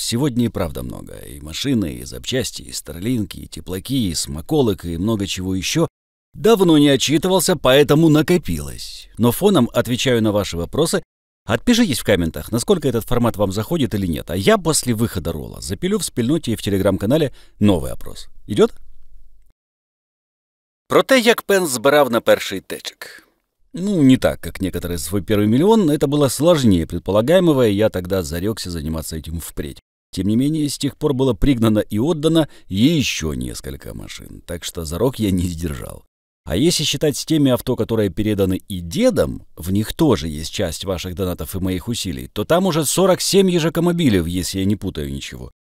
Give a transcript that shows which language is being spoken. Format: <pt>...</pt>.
<ru>Сегодня и правда много. И машины, и запчасти, и старлинки, и теплаки, и смаколок, и много чего еще. Давно не отчитывался, поэтому накопилось. Но фоном отвечаю на ваши вопросы. Отпишитесь в комментах, насколько этот формат вам заходит или нет. А я после выхода ролла запилю в спільноті и в телеграм-канале новый опрос. Идет?</ru> <uk>Про те, як Пенс збирав на перший течик.</uk> <ru>Ну, не так, как некоторые свой первый миллион, это было сложнее предполагаемого, и я тогда зарекся заниматься этим впредь. Тем не менее, с тех пор было пригнано и отдано еще несколько машин, так что зарок я не сдержал. А если считать с теми авто, которые переданы и дедом, в них тоже есть часть ваших донатов и моих усилий, то там уже 47 ежекомобилев, если я не путаю ничего.</ru>